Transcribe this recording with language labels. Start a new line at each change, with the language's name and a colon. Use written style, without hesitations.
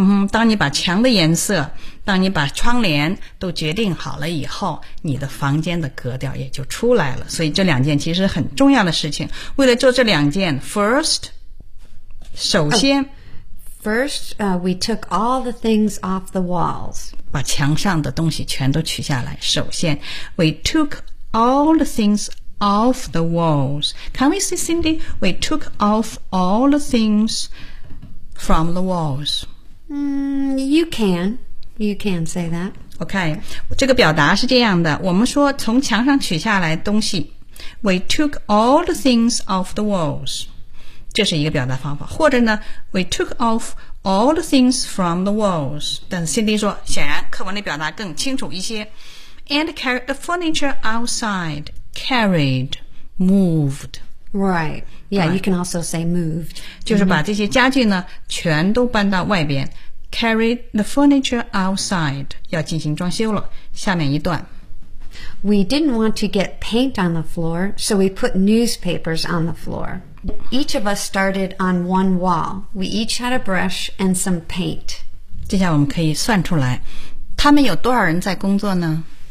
Chinese: 当你把墙的颜色，当你把窗帘都决定好了以后，你的房间的格调也就出来了。所以这两件其实很重要的事情。为了做这两件 ，
English: first，
Chinese: 首先、
English: oh. First, we took all the things off the walls.
Chinese: 把墙上的东西全都取下来。首先
English: ，we took all the things off the walls. Can we say, Cindy? We took off all the things from the walls. You can say that.
Chinese: Okay, 这个表达是这样的。我们说从墙上取下来东西 ，
English: we took all the things off the walls.
Chinese: 这是一个表达方法，或者呢 ，
English: we took off all the things from the walls。
Chinese: 但是 Cindy 说，显然课文的表达更清楚一些。
English: And carried the furniture outside, carried, moved. Right. Yeah. Right. You can also say moved.
Chinese: 就是把这些家具呢，全都搬到外边。
English: Carried the furniture outside.
Chinese: 要进行装修了。下面一段。
English: We didn't want to get paint on the floor, so we put newspapers on the floor. Each of us started on one wall. We each had a brush and some paint.
Chinese: 接下来我们可以算出来，他们有多少人在工作呢